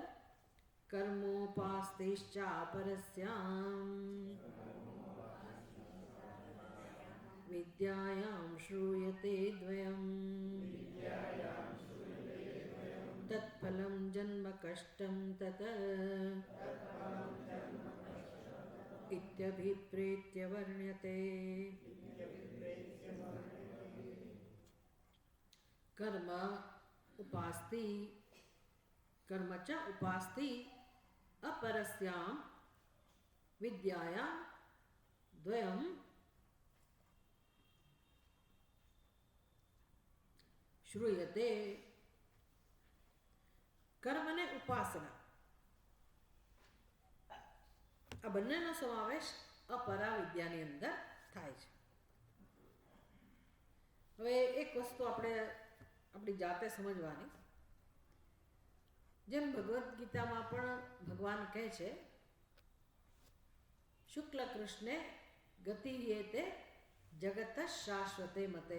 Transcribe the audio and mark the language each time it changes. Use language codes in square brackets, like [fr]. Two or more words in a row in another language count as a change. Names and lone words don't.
[sa] કર્મોપાસ્તિશ્ચા પરસ્યામ વિદ્યાયામ શ્રૂયતે દ્વયમ તત્ફલમ જન્મ કષ્ટમ તત ઇત્યભિપ્રેત્ય વર્ણ્યતે. કર્મ ઉપાસ્તિ, કર્મ ચ ઉપાસ્તિ अपरस्याम विद्यायाम द्वयम श्रूयते. [gu] કર્મ અને ઉપાસના આ બંનેનો સમાવેશ અપરા વિદ્યાની અંદર થાય છે. હવે એક વસ્તુ આપણે આપણી જાતે સમજવાની, જેમ ભગવદ્ ગીતામાં પણ ભગવાન કહે છે [sa] શુક્લ કૃષ્ણે ગતિ યેતે જગત શાશ્વતે મતે.